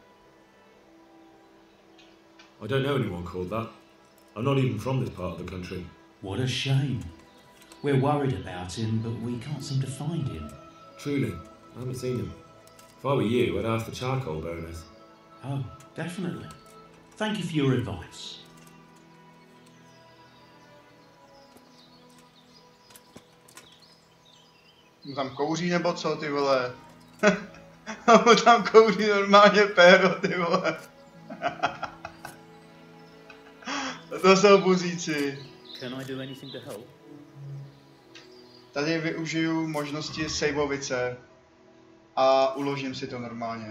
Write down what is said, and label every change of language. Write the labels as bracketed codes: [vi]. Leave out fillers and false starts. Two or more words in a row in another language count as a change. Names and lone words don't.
[en] I don't know anyone called that. I'm not even from this part of the country. What a shame. We're worried about him, but we can't seem to find him. Truly, I haven't seen him. If I were you, I'd ask the charcoal burners. Oh, definitely. Thank you for your advice. [cs] Tam kouří nebo co, ty vole? Tam kouří normálně péro, ty vole. To jsou buzíci. [en] Can I do anything to help? [cs] Tady využiju možnosti saveovice a uložím si to normálně.